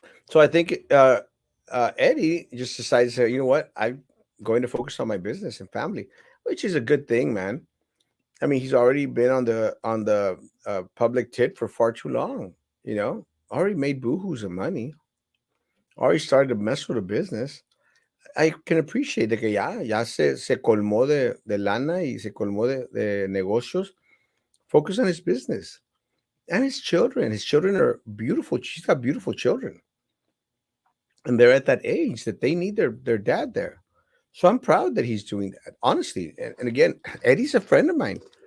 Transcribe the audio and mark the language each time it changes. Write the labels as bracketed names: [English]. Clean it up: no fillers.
[English] So I think Eddie just decides to, you know what, I'm going to focus on my business and family, which is a good thing, man. I mean, he's already been on the public tit for far too long. You know, already made boohoos of money. Already started to mess with the business. I can appreciate [Spanish] de que ya se colmó de lana y se colmó de negocios. [English] Focus on his business and his children. His children are beautiful. She's got beautiful children, and they're at that age that they need their dad there. So I'm proud that he's doing that, honestly. And again, Eddie's a friend of mine.